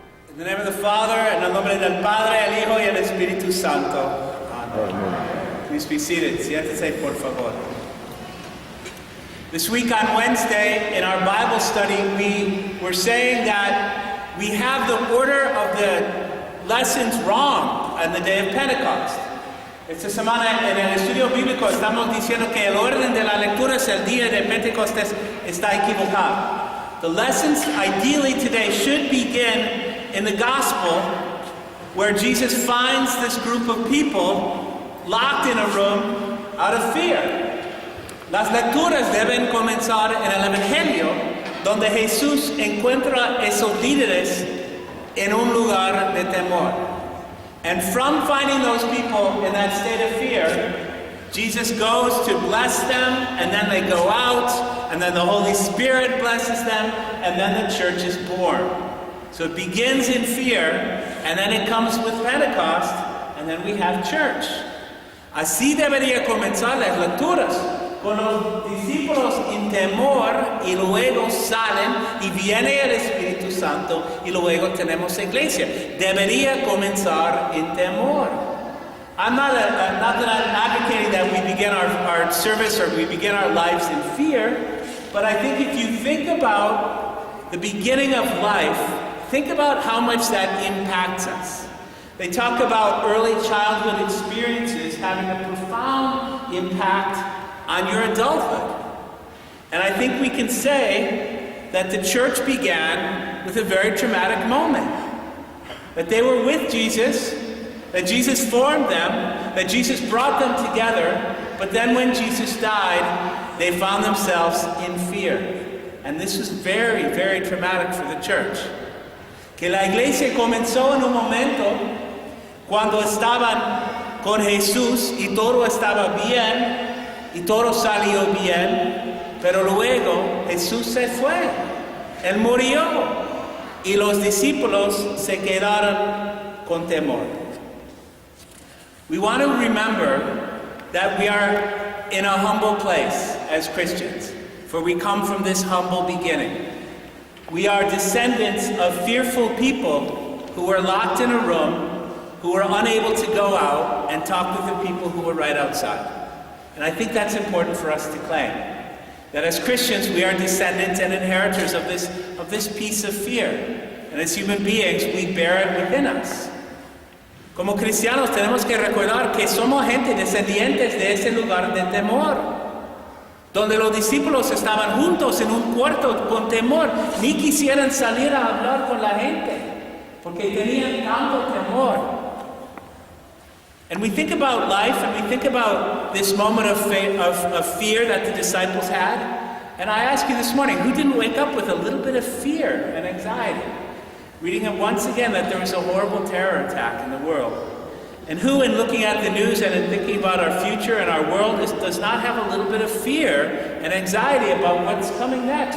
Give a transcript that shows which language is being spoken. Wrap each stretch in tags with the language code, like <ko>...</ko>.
<en>In the name of the Father,</en> <es>en el nombre del Padre, el Hijo y el Espíritu Santo.</es> <en>Amen. Please be seated.</en> <es>Siéntese, por favor.</es> <en>This week on Wednesday, in our Bible study, we were saying that we have the order of the lessons wrong on the day of Pentecost.</en> <es>Esta semana en el estudio bíblico estamos diciendo que el orden de la lectura es el día de Pentecostés está equivocado.</es> <en>The lessons ideally today should begin in the gospel where Jesus finds this group of people locked in a room out of fear.</en> <es>Las lecturas deben comenzar en el Evangelio donde Jesús encuentra esos líderes en un lugar de temor.</es> <en>And from finding those people in that state of fear, Jesus goes to bless them, and then they go out, and then the Holy Spirit blesses them, and then the church is born. So it begins in fear, and then it comes with Pentecost, and then we have church.</en> <es>Así debería comenzar las lecturas, con los discípulos en temor, y luego salen, y viene el Espíritu Santo, y luego tenemos iglesia. Debería comenzar en temor.</es> <en>I'm not that I'm advocating that we begin our service or we begin our lives in fear, but I think if you think about the beginning of life, think about how much that impacts us. They talk about early childhood experiences having a profound impact on your adulthood. And I think we can say that the church began with a very traumatic moment. That they were with Jesus, that Jesus formed them, that Jesus brought them together, but then when Jesus died, they found themselves in fear. And this was very, very traumatic for the church.</en> <es>Que la iglesia comenzó en un momento cuando estaban con Jesús y todo estaba bien y todo salió bien, pero luego Jesús se fue, Él murió y los discípulos se quedaron con temor.</es> <en>We want to remember that we are in a humble place as Christians, for we come from this humble beginning. We are descendants of fearful people who were locked in a room, who were unable to go out and talk with the people who were right outside. And I think that's important for us to claim, that as Christians we are descendants and inheritors of this piece of fear. And as human beings we bear it within us.</en> <es>Como cristianos tenemos que recordar que somos gente descendientes de ese lugar de temor, donde los discípulos estaban juntos en un cuarto con temor, ni quisieran salir a hablar con la gente, porque tenían tanto temor.</es> <en>And we think about life, and we think about this moment of fear that the disciples had, and I ask you this morning, who didn't wake up with a little bit of fear and anxiety? Reading it once again that there was a horrible terror attack in the world. And who, in looking at the news and in thinking about our future and our world, does not have a little bit of fear and anxiety about what's coming next?</en>